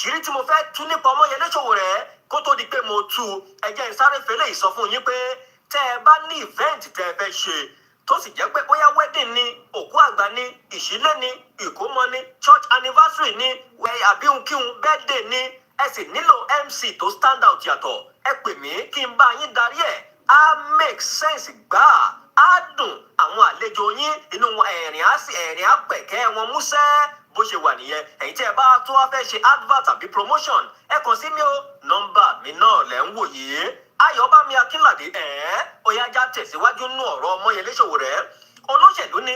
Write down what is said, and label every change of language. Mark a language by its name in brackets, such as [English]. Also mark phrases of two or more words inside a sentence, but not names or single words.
[Yoruba] Àṣírí tí mo fẹ́ tú nípa Ọmọyẹlé Sowore kó tó di pé mo tú ẹ jẹ́ n sáré fẹ́lẹ́ ìsọ fún yín pé tẹ́ ẹ bá ní ìvẹ́ǹtì tẹ́ ẹ fẹ́ ṣe tó sì jẹ́ pé bóyá wedding ni òkú àgbà ni ìṣílé ni ìkómọ ni [English] church anniversary [Yoruba] ni àbí ohunkíhun birthday ni ẹ sì nílò MC tó [English] stand out [Yoruba] yàtọ̀ ẹ pè mí kí n bá yín darí ẹ̀ á [English] make sense [Yoruba] gbáà á dùn àwọn àlejò yín inú ẹ̀rín á pẹ̀kẹ́ wọn músẹ́ bó ṣe wà nìyẹn ẹ̀yin tí ẹ bá tó wá fẹ́ ṣe advert tàbí promotion ẹ kàn sí mi o nọ́mbà mi náà lẹ́ ń wò yìí Ayọ̀bámi Akínládé Oyájá tẹ̀síwájú nú ọ̀rọ̀ Ọmọyẹlé Sowore olóṣèlú ni